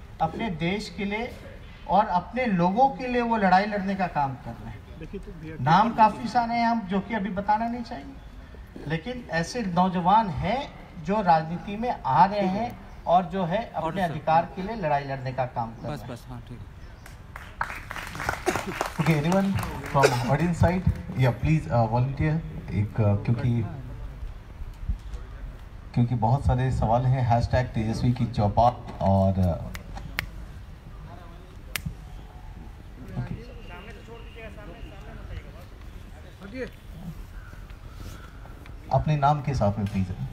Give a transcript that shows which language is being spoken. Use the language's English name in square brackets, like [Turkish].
[Hindi] अपने देश के लिए और अपने लोगों के लिए वो लड़ाई लड़ने का काम कर रहे हैं। नाम काफ़ी सारे हैं हम जो कि अभी बताना नहीं चाहिए, लेकिन ऐसे नौजवान हैं जो राजनीति में आ रहे हैं और जो है अपने अधिकार के लिए लड़ाई लड़ने का काम कर रहे हैं। बस हाँ ठीक है। [English] Okay, anyone from audience side? Yeah, please volunteer. [Hindi] एक क्योंकि बहुत सारे सवाल हैं हैशटैग तेजस्वी की चौपाल और अपने नाम के साथ में प्लीज।